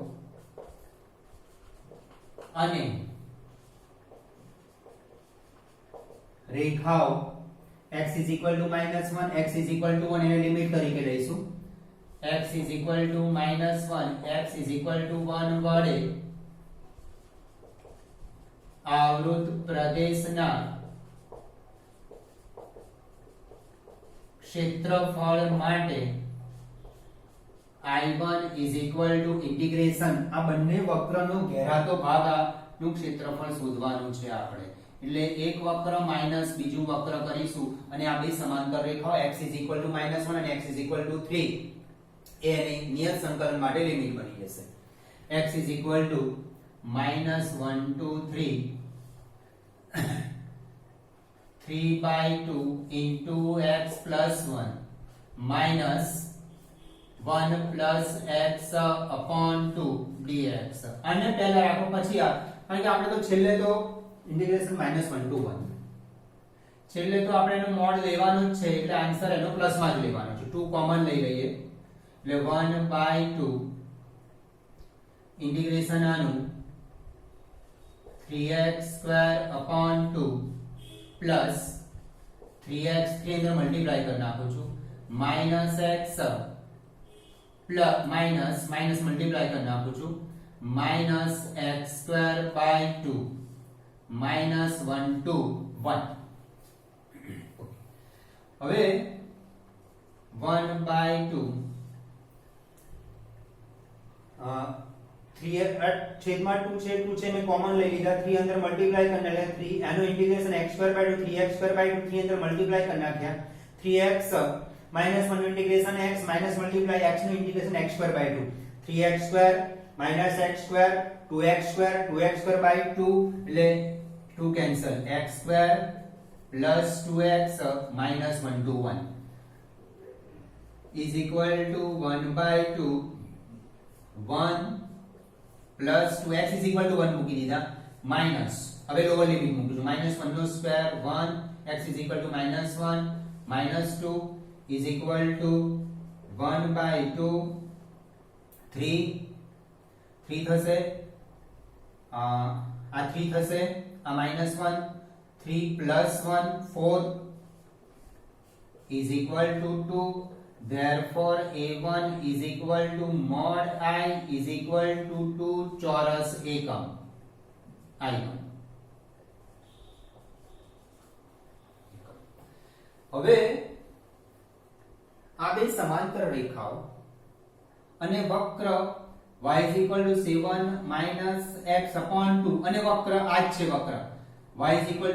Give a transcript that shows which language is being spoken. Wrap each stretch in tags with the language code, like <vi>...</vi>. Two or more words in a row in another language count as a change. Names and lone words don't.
<gu>અને રેખાઓ</gu> <en>x is equal to -1, x is equal to 1</en> <gu>એને લિમિટ તરીકે લઈશું.</gu> <en>x is equal to -1, x is equal to 1</en> <gu>વડે આવૃત પ્રદેશના ક્ષેત્રફળ માટે</gu> <en>I1 is equal to integration</en> <gu>આ બંને વક્રનો ઘેરાતો ભાગનું ક્ષેત્રફળ શોધવાનું છે આપણે. એટલે એક વક્ર માઈનસ બીજું વક્ર કરીશું અને આ બે સમાંતર રેખાઓ</gu> <en>x is equal to -1</en> <gu>અને</gu> <en>x is equal to 3</en> <gu>એ એની નિયત સંકલન માટે લિમિટ બની જશે.</gu> <en>x is equal to -1 to 3 3/2 into x plus 1 minus 1 plus x upon 2 dx.</en> <gu>આને પહેલા રાખો પછી આ કારણ કે આપણે તો છેલ્લે તો ઇન્ટિગ્રેશન -1 to 1 છેલ્લે તો આપણે એનું મોડ લેવાનું જ છે એટલે આન્સર એનો પ્લસ માં જ લેવાનો છે. 2 કોમન લઈ લઈએ એટલે 1/2 ઇન્ટિગ્રેશન આનું 3x स्क्वायर</gu> <en>upon 2 plus 3x 3</en> <gu>અંદર મલ્ટીપ્લાય કર નાખો છું</gu> <en>minus x plus minus minus</en> <gu>મલ્ટીપ્લાય કર નાખો છું</gu> <en>minus x square by 2 minus 1 2 1</en> <gu>હવે 1 બાય 2 3 છેદમાં 2 છે 2 છે મેં કોમન લઈ લીધા 3 અંદર મલ્ટીપ્લાય કરને એટલે 3 એનો ઇન્ટિગ્રેશન x² બાય 2 3x² બાય 2 3 અંદર મલ્ટીપ્લાય કરી નાખ્યા 3x માઈનસ 1 ઇન્ટિગ્રેશન x માઈનસ મલ્ટીપ્લાય x નું ઇન્ટિગ્રેશન x² બાય 2 3x² માઈનસ x² 2x² 2x² બાય 2 એટલે 2 કેન્સલ x²</gu> <en>plus 2x minus 1 to 1 is equal to 1 by 2 1 plus 2x is equal to 1</en> <gu>મૂકી દીધા માઇનસ હવે લોઅર લિમિટ મૂકું છું માઇનસ 1 નો સ્ક્વેર 1</gu> <en>x is equal to minus 1 minus 2 is equal to 1 by 2 3 3</en> <gu>થશે આ 3 થશે આ</gu> <en>minus 1 3 plus 1 4 is equal to 2 therefore a1 is equal to mod I is equal to 2</en> <gu>ચોરસ એકમ</gu> <en>I1</en> <gu>હવે આ બે સમાંતર રેખાઓ અને વક્ર</gu> <en>y is equal to 7 minus x upon 2</en> <gu>અને વક્ર આ જ છે</gu> <en>વક્ર y is equal</en>